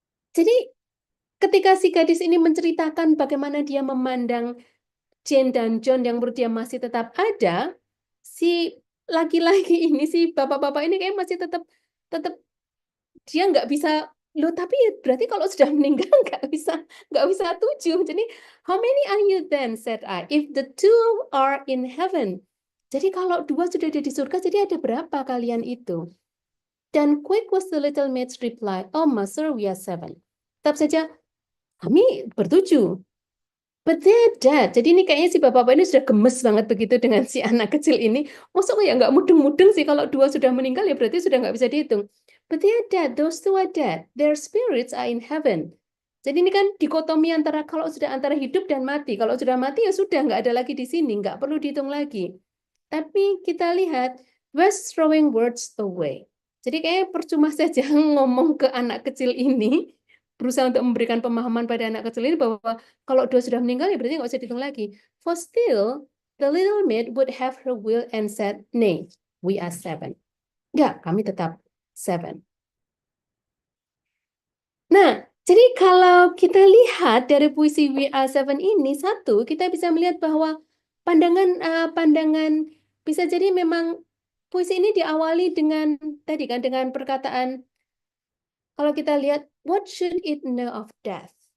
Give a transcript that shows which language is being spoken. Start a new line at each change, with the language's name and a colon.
Indonesian: Jadi ketika si gadis ini menceritakan bagaimana dia memandang Jane dan John yang menurut dia masih tetap ada, si laki-laki ini, si bapak-bapak ini kayak masih tetap dia nggak bisa, loh tapi ya berarti kalau sudah meninggal nggak bisa 7. Jadi
English: how many are you then, said I, if the 2 are in heaven.
Indonesian: Jadi kalau 2 sudah ada di surga, jadi ada berapa kalian itu? Dan
English: quick was the little maid's reply, oh master, we are 7.
Indonesian: Tetap saja kami ber-7.
English: But they're dead.
Indonesian: Jadi ini kayaknya si bapak-bapak ini sudah gemes banget begitu dengan si anak kecil ini. Maksudnya ya nggak mudeng-mudeng sih, kalau 2 sudah meninggal ya berarti sudah nggak bisa dihitung.
English: But they're dead. Those 2 are dead. Their spirits are in heaven.
Indonesian: Jadi ini kan dikotomi antara kalau sudah antara hidup dan mati. Kalau sudah mati ya sudah nggak ada lagi di sini, nggak perlu dihitung lagi. Tapi kita lihat
English: was throwing words away.
Indonesian: Jadi kayaknya percuma saja ngomong ke anak kecil ini, berusaha untuk memberikan pemahaman pada anak kecil ini bahwa kalau 2 sudah meninggal ya berarti nggak usah dihitung lagi.
English: For still, the little maid would have her will and said, nay, we are 7.
Indonesian: Enggak, kami tetap 7. Nah, jadi kalau kita lihat dari puisi We Are 7 ini, satu, kita bisa melihat bahwa pandangan bisa jadi memang puisi ini diawali dengan tadi kan dengan perkataan, kalau kita lihat,
English: what should it know of death?